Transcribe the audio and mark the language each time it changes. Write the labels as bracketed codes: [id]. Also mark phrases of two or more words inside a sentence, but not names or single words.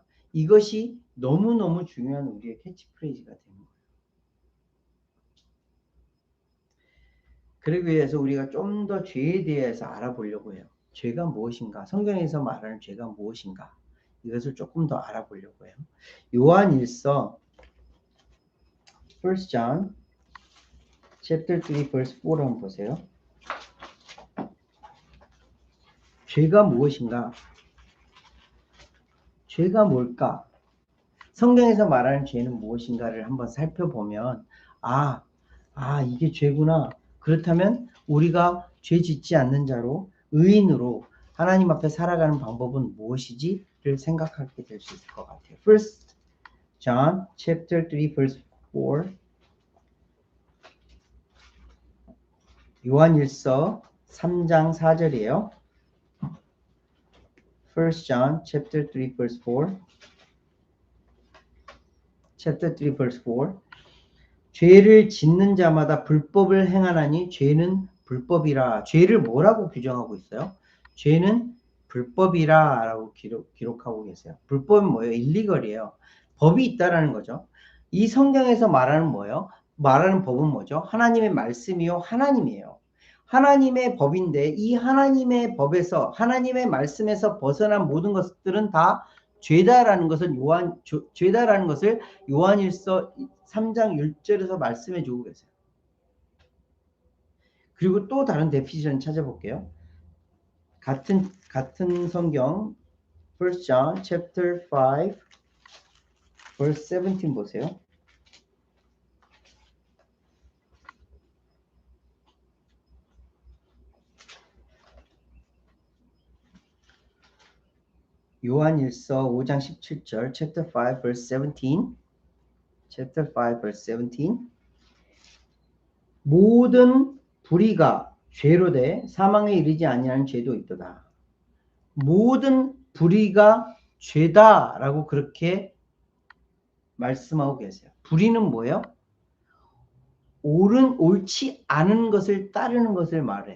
[ko] 이것이 너무너무 중요한 우리의 캐치프레이즈가 되는 거예요. 그러기 위해서 우리가 좀 더 죄에 대해서 알아보려고 해요. 죄가 무엇인가? 성경에서 말하는 죄가 무엇인가? 이것을 조금 더 알아보려고 해요. 요한일서 [en] 1 John chapter 3 verse 4 [ko] 를 한번 보세요. 죄가 무엇인가? 죄가 뭘까? 성경에서 말하는 죄는 무엇인가를 한번 살펴보면 이게 죄구나. 그렇다면 우리가 죄 짓지 않는 자로 의인으로 하나님 앞에 살아가는 방법은 무엇이지를 생각하게 될 수 있을 것 같아요. [en] 1 John chapter 3 verse 4 [ko] 요한일서 3장 4절이에요. [en] 1 John chapter 3 verse 4 chapter 3 verse 4 [ko] 죄를 짓는 자마다 불법을 행하나니 죄는 불법이라. 죄를 뭐라고 규정하고 있어요? 죄는 불법이라 라고 기록하고 계세요. 불법은 뭐예요? 일리걸이에요. 법이 있다라는 거죠. 이 성경에서 말하는 뭐예요? 말하는 법은 뭐죠? 하나님의 말씀이요. 하나님이에요. 하나님의 법인데 이 하나님의 법에서 하나님의 말씀에서 벗어난 모든 것들은 다 죄다라는 것은 죄다라는 것을 요한일서 3장 1절에서 말씀해 주고 계세요. 그리고 또 다른 데피니션 찾아볼게요. 같은 성경 [en] 1 John chapter 5 verse 17 [ko] 보세요. 요한일서 5장 17절 [en] chapter 5 verse 17 chapter 5 verse 17 [ko] 모든 불의가 죄로 돼 사망에 이르지 아니하는 죄도 있도다. 모든 불의가 죄다라고 그렇게 말씀하고 계세요. 불의는 뭐예요? 옳지 않은 것을 따르는 것을 말해요.